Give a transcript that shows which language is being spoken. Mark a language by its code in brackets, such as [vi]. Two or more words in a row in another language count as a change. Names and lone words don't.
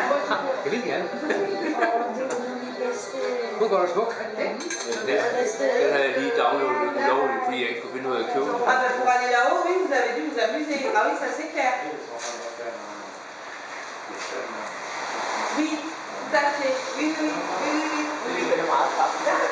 [da] Det vil gerne. Hun går da smuk. Den havde jeg lige downloadet ulovligt, fordi jeg ikke kunne finde ud af at købe den. [fr] Ah, ben pour aller là-haut, oui, vous avez dû vous amuser. Ah oui, ça c'est clair. Oui, tout à fait. Oui, oui, oui, oui, oui. [da] Det er meget kraftigt.